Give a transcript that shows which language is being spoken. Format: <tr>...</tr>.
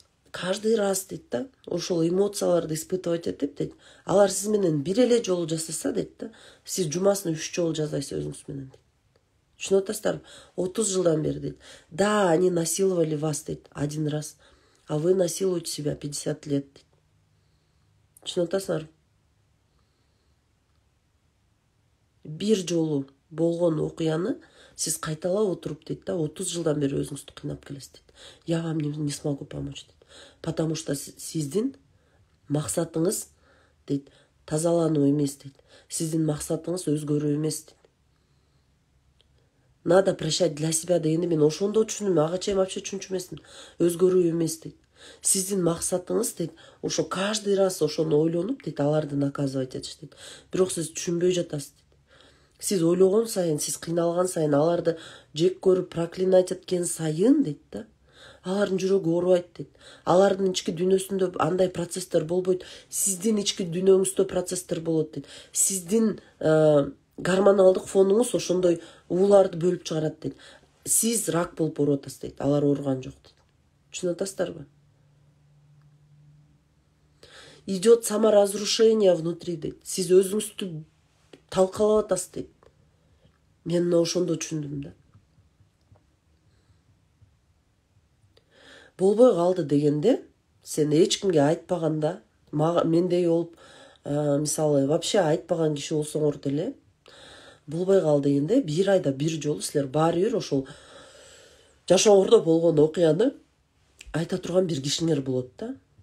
<ru>Каждый раз</ru> <ky>дейт да, ошол эмоцияларды испытывать этип дейт. Алар сиз менен бир эле жолу жасаса дейт да, сиз жумасына 3 жолу жасайсыз өзүңүз менен дейт. Түшүнүп атасыздарбы? 30 жылдан бери дейт.</ky> <ru>Да, они насиловали вас</ru> <ky>дейт</ky> <ru>один раз, а вы насилуете себя 50 лет дейт.</ru> <ky>Түшүнүп атасыздарбы? Бир жолу болгон окуяны сиз кайталап отуруп дейт да, 30 жылдан бери өзүңүздү кыйнап келесиз дейт.</ky> <ru>Я вам не смогу помочь</ru> <ky>дейт.</ky> <ru>Потому что</ru> <ky>сиздин максатыңыз дейт тазалануу эмес дейт. Сиздин максатыңыз өзгөрүү эмес дейт.</ky> <ru>Надо прощать для себя</ru> <ky>дегенди мен ошондо түшүндүм, ага чейин вообще түшүнчү эмесмин. Өзгөрүү эмес дейт. Сиздин максатыңыз дейт, ошо</ky> <ru>каждый раз</ru> <ky>ошону ойлонуп дейт, аларды наказывать этиш дейт. Бирок сиз түшүнбөй жатасыз дейт. Сиз ойлогон сайын, сиз кыйналган сайын, аларды жек көрүп, проклинать эткен сайын дейт да, алардын жүрөгү оорубайт дейт. Алардын ички дүйнөсүндө андай процесстер болбойт. Сиздин ички дүйнөңүздө процесстер болот дейт. Сиздин гормоналдык фонуңуз ошондой ууларды бөлүп чыгарат дейт. Сиз рак болуп ооруп атасыз дейт. Алар ооруган жок дейт. Түшүнүп атасыздарбы?</ky> <ru>Идет саморазрушение внутри</ru> <ky>дейт. Сиз өзүңүздү талкалап атасыз дейт. Мен ошондо түшүндүм да. Болбой калды дегенде, сен эч кимге айтпаганда, мендей болуп, мисалы, вообще айтпаган киши болсоңор деле, болбой калды дегенде, бир айда бир жолу силер баары бир ошол жашооңордо болгон окуяны айта турган бир кишиңер болот да.</ky>